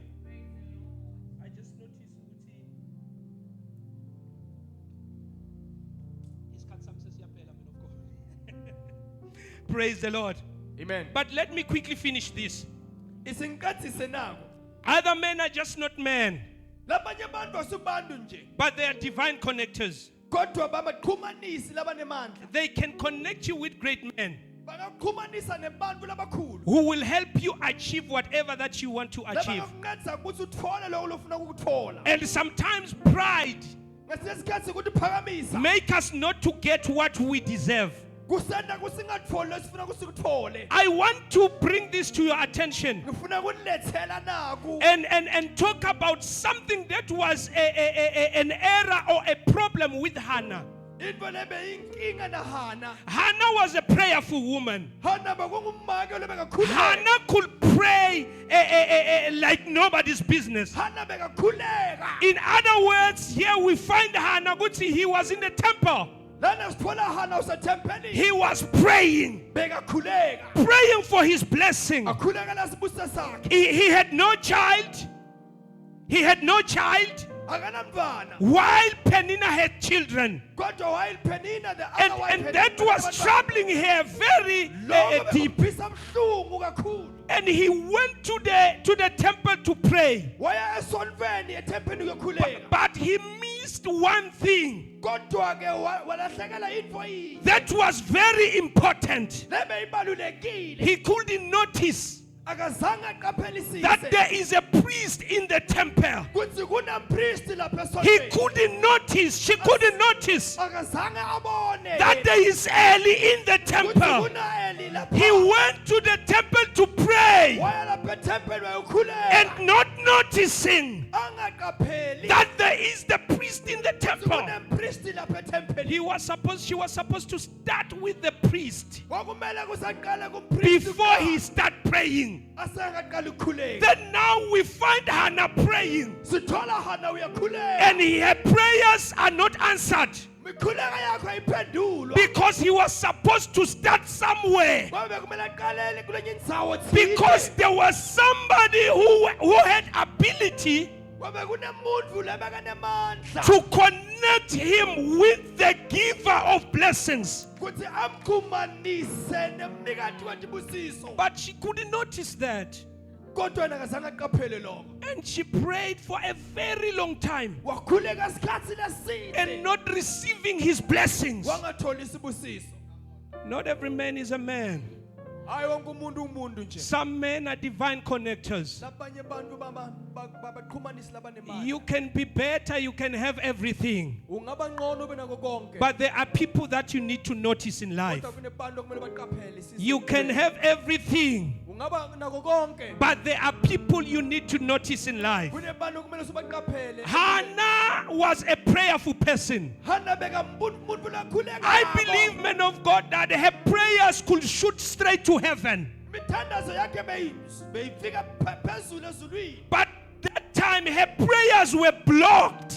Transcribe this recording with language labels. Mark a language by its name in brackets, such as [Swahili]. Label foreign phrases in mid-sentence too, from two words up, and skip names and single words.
[English] I just noticed praise the Lord. Amen. But let me quickly finish this. [Swati] Isinkathi senako. [English] Other men are just not men, [Swati] Labanye abantu asubantu nje. [English] but they are divine connectors. [Swati] Kodwa babaqhumanisi labanemandla. [English] They can connect you with great men [Swati] Bangaqhumanisa nebantu labakhulu. [English] who will help you achieve whatever that you want to achieve. [Swati] Labangakuncedisa ukuthi uthole lokho ofuna ukuthola. [English] And sometimes pride [Swati] Ngesinye isikhathi ukuthi uphakamisa. [English] make us not to get what we deserve. [Swati] Kusenda kusingatholi lesifuna kusikuthole. [English] I want to bring this to your attention [Swati] Ngifuna ukunilethela naku. [English] and talk about something that was an error or a problem with Hannah. [Swati] Into lebe inkinga na Hannah. [English] Hannah was a prayerful woman. [Swati] Hannah bekungumake lebekakhuleka. [English] Hannah could pray like nobody's business. [Swati] Hannah bekakhuleka. [English] In other words, here we find Hannah. He was in the temple. [Swati] Lana sithola Hannah usethempelini. [English] He was praying [Swati] Bekakhuleka. [English] for his blessing. [Swati] Akhulekela sibusiso sakhe. [English] He had no child. He had no child. [Swati] Akanamntwana. [English] While Peninnah had children. Kodwa while Peninnah the other wife And had that was troubling her very deep. [Swati] Lokho bekuphisa kakhulu. [English] And he went to the temple to pray. [Swati] Waya esonweni ethempelini ukukhuleka. [English] But he missed one thing [Swati] Kodwa ke walahlekela into yini. [English] that was very important. [Swati] Lebe ibalulekile. [English] He couldn't notice [Swati] Akazange aqaphelisise. [English] that there is a priest in the temple. [Swati] Kuthi kunompristi lapha [English] He [Swati] esonweni. [English] couldn't notice, she couldn't notice [Swati] Akazange abone. [English] that there is Eli in the [Swati] Kuthi [English] temple. [Swati] kuna Eli lapha. [English] He went to the temple to pray [Swati] Waya lapha ethempelini wayokhuleka. [English] and not noticing [Swati] Angaqapheli. [English] that there is the priest in the temple. [Swati] Kunompristi lapha ethempelini. [English] She was supposed to start with the priest [Swati] Kwakumele kusaqala kumpristi [English] before he start praying. [Swati] asengaqala ukukhuleka. [English] Then now we find Hannah praying, [Swati] Sithola Hannah uyakhuleka. [English] and her prayers are not answered. [Swati] imikhuleko yakho ayiphendulwa [English] Because he was supposed to start somewhere. [Swati] ngoba bekumele aqalele kulenye indzawo [English] Because there was somebody who had ability [Swati] ngoba kunemuntu lebekanemandla [English] to connect him with the giver of blessings. [Swati] kuthi amkhumanise nemnikati wetibusiso [English] But she couldn't notice that. [Swati] kodwa yena kazange aqaphele lokho [English] And she prayed for a very long time [Swati] wakhuleka isikhathi leside [English] and not receiving his blessings. [Swati] wangatholi isibusiso [English] Not every man is a man. [Swati] hayi wonke umuntu umuntu nje [English] Some men are divine connectors. [Swati] labanye abantu babaqhumanisi labanemali [English] You can be better, you can have everything. [Swati] ungaba ngcono ube nako konke [English] But there are people that you need to notice in life. [Swati] kodwa kunebantu okumele baqaphele [English] You can have everything, [Swati] ungaba nako konke [English] but there are people you need to notice in life. [Swati] kunebantu okumele subaqaphele [English] Hannah was a prayerful person. [Swati] hana bekamuntu lakhuleka [English] I believe, men of God, that her prayers could shoot straight to heaven. [Swati] imithandazo yakhe beyifika phezulu ezulwini [English] But that time her prayers were blocked